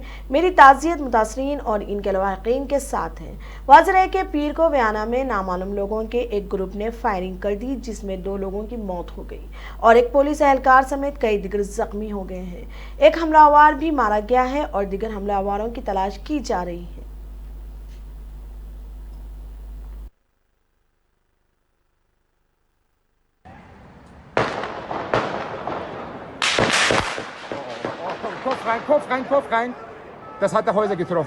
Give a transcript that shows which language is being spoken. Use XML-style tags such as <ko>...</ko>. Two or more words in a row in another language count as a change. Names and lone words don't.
<ur>میری تعزیت متاثرین اور ان کے لواحقین کے ساتھ ہے. واضح ہے کہ پیر کو ویانا میں نامعلوم لوگوں کے ایک گروپ نے فائرنگ کر دی، جس میں 2 لوگوں کی موت ہو گئی اور ایک پولیس اہلکار سمیت کئی دیگر زخمی ہو گئے ہیں. ایک حملہ آور بھی مارا گیا ہے اور دیگر حملہ آوروں کی تلاش کی جا رہی ہے.</ur> <de>Kopf rein, Kopf rein, Kopf rein. Das hat der Häuser getroffen.</de>